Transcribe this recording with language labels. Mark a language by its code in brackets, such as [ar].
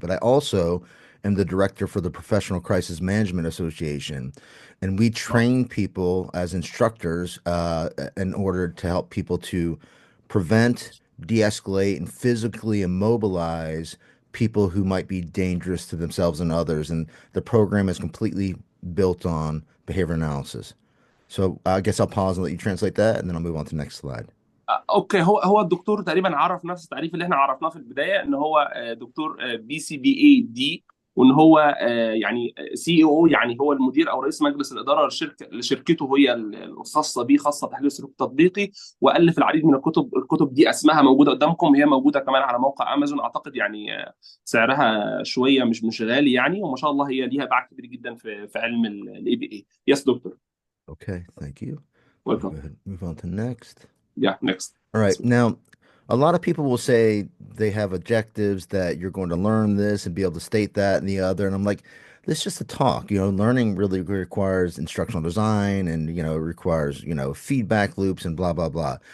[en] But I also am the director for the Professional Crisis Management Association, and we train people as instructors in order to help people to prevent, de-escalate, and physically immobilize people who might be dangerous to themselves and others. And the program is completely built on behavior analysis. So I guess I'll pause and let you translate that, and then I'll move on to the next slide. [ar] اوكي، هو الدكتور تقريبا عرف نفس التعريف اللي احنا عرفناه في البدايه، ان هو دكتور بي سي بي اي دي، وان هو يعني سي او، يعني هو المدير او رئيس مجلس الاداره لشركته هي الخاصه بيه، خاصه بتحليل السلوك التطبيقي. والف العديد من الكتب دي اسمها موجوده قدامكم، هي موجوده كمان على موقع امازون اعتقد، يعني سعرها شويه مش غالي يعني، وما شاء الله هي ليها باع كبير جدا في علم الاي بي اي. [en] Yes doctor. Okay, thank you. We'll go welcome. ahead and move on to next. Yeah, next. All right. Now, a lot of people will say they have objectives that you're going to learn this and be able to state that and the other. And I'm like, this is just a talk. Learning really requires instructional design and, it requires, feedback loops and blah, blah, blah.